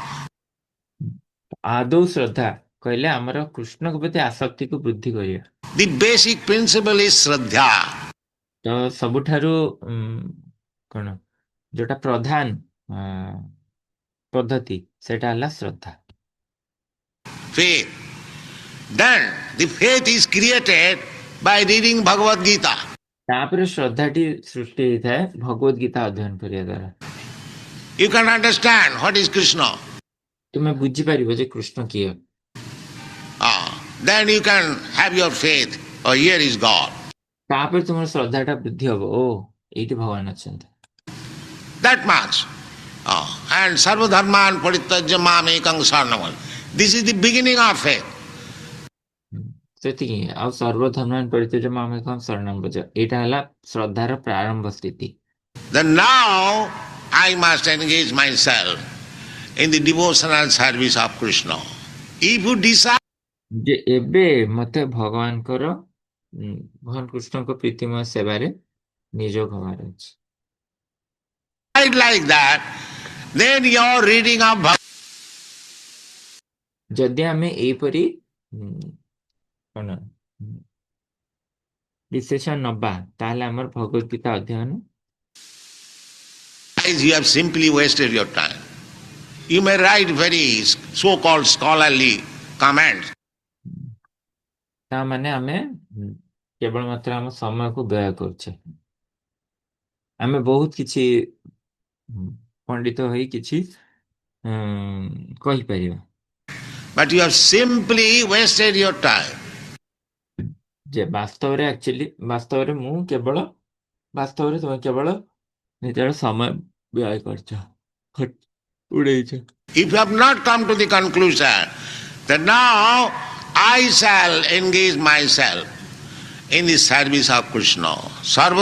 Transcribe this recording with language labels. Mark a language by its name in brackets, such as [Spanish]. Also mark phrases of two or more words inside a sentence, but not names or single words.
[Odia] ଆଦୌ ଶ୍ରଦ୍ଧା କହିଲେ ଆମର କୃଷ୍ଣଙ୍କ ପ୍ରତି ଆସକ୍ତିକୁ ବୃଦ୍ଧି କରିବା। [English] The basic principle is Shraddha. [Odia] ତ ସବୁଠାରୁ କଣ ଯୋଉଟା ପ୍ରଧାନ ପଦ୍ଧତି ସେଟା ହେଲା ଶ୍ରଦ୍ଧା। [English] Faith. Then the faith is created by reading Bhagavad Gita. [Odia] ତାପରେ ଶ୍ରଦ୍ଧାଟି ସୃଷ୍ଟି ହେଇଥାଏ ଭଗବତ ଗୀତା ଅଧ୍ୟୟନ କରିବା ଦ୍ୱାରା। [English] You can understand what is Krishna. [Odia] ତୁମେ ବୁଝିପାରିବ ଯେ କୃଷ୍ଣ କିଏ। [English] Then you can have your faith. Oh, here is God. [Odia] ତାପରେ ତୁମର ଶ୍ରଦ୍ଧାଟା ବୃଦ୍ଧି ହବ, ଓ ଏଇଠି ଭଗବାନ ଅଛନ୍ତି। [English] That much. [Sanskrit] And सर्व धर्मान् परित्यज्य माम् एकं शरणं. [English] This is the beginning of faith. [Odia] ସେତିକି। ଆଉ [Sanskrit] ସର୍ବଧର୍ମାନ୍ ପରିତ୍ୟଜ୍ୟ ମାମ୍ ଏକଂ ଶରଣଂ ବ୍ରଜ, [Odia] ଏଇଟା ହେଲା ଶ୍ରଦ୍ଧାର ପ୍ରାରମ୍ଭ ସ୍ଥିତି। [English] Then now I must engage myself in the devotional service of Krishna. If you decide [Odia] ଯେ ଏବେ ମତେ ଭଗବାନଙ୍କର ଭଗବାନ କୃଷ୍ଣଙ୍କ ପ୍ରୀତିମୟ ସେବାରେ ନିଯୋଗ ହବାର ଅଛି, [English] like that, then your reading of [Odia] ଯଦି ଆମେ ଏଇପରି କଣ ଡିସିସନ ନବା ତାହେଲେ ଆମର ଭଗବତ ଗୀତା ଅଧ୍ୟୟନ, [English] you have simply wasted your time. You may write very so-called scholarly comments. [Odia] ତା ମାନେ ଆମେ କେବଳ ମାତ୍ର ଆମ ସମୟକୁ ବ୍ୟୟ କରୁଛେ। ଆମେ ବହୁତ କିଛି ପଣ୍ଡିତ ହୋଇ କିଛି କହିପାରିବା, [English] But you have simply wasted your time. [Odia] ଯେ ବାସ୍ତବରେ ତୁମେ କେବଳ ନିଜର ସମୟ ବ୍ୟୟ କରିଛ, ଉଡେଇଛ। [English] If you have not come to the conclusion that now I shall engage myself in the service of Krishna, sarvada,